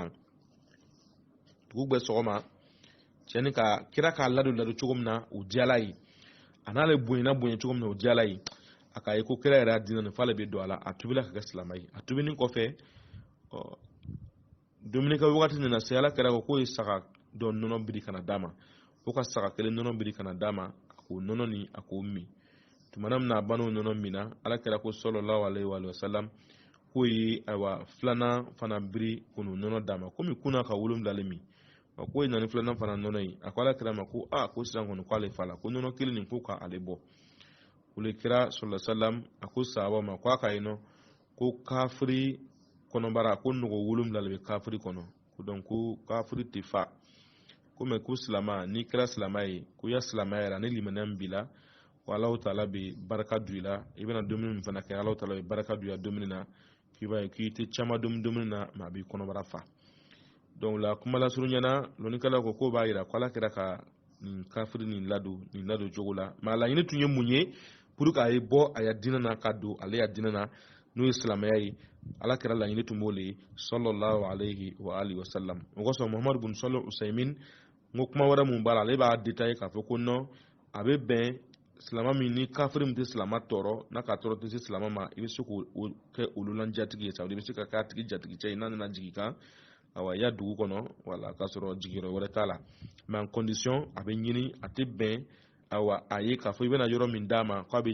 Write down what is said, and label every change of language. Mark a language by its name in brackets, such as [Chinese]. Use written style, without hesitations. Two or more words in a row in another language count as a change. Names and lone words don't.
[Bambara] sɔgɔma cɛni ka kira k'a ladon cogo min na o diyala ye a n'ale bonyana cogo min na o diyala ye a k'a ye ko kira yɛrɛ y'a dinɛ nin f'ale bɛ don a la a tubila ka kɛ silamɛ ye a tubini kɔfɛ dumuni kɛ wagati nana se ala kɛra ko k'o ye saga dɔ nɔnɔ biri kana d'a ma o ka saga kelen nɔnɔ biri kana d'a ma a k'o nɔnɔ ni a k'o min tumana min na a ban'o nɔnɔ min na ala kɛra ko [Arabic] صلى الله عليه وسلم [Bambara] k'o ye ayiwa filanan fana biri k'o nɔnɔ d'a ma komi kunna ka 7 min ko nani filanan fana nɔnɔ ye a ko ala kira ma ko ko sisan kɔni k'ale fa la ko nɔnɔ kelen nin ko k'ale bɔ olu kira [Arabic] صلى الله عليه وسلم [Bambara] a ko sahaba ma ko a ka yen nɔ ko kafiri kɔnɔbara ko nɔgɔ 7 le bɛ kafiri kɔnɔ ko donc ko kafiri tɛ fa ko mais ko silama ni kira silama ye ko ya silamaya yɛrɛ ni limaniya b'i la ko Alahu Taala bɛ barika don i la i bɛna dumuni min fana kɛ Alahu Taala bɛ barika don i la dumuni na k'i b'a ye k'i tɛ caman dumuni na mais a b'i kɔnɔbara fa donc la kuma la suru ɲɛna lɔnnikɛla ko b'a yira ko ala kɛra ka nin kafiri nin ladon cogo la mais a laɲini tun ye mun ye [French] pour que [Bambara] a ye bɔ a ya dinɛ na ka don ale ya dinɛ na n'o ye silamɛya ye ala kɛra laɲini tun b'o le ye [Arabic] صلى الله عليه وآله وسلم [Bambara] o kosɔn Muhammad ibn Salih Usaimin n ko kuma wɛrɛ mun b'a la ale b'a détailler k'a fɔ ko non a bɛ bɛn silama min ni kafiri min tɛ silama tɔɔrɔ n'a ka tɔɔrɔ tɛ se silama ma i bɛ se k'o kɛ olu la jatigi ye sabu i bɛ se ka k'a tigi jatigicɛ ye n'a nana jigin kan awa ya dugu kɔnɔ wala k'a sɔrɔ jigiyɔrɔ wɛrɛ t'a la mais [French] en condition [Bambara] a bɛ ɲini a tɛ bɛn awa a ye k'a fɔ i bɛna yɔrɔ min d'a ma k'a bɛ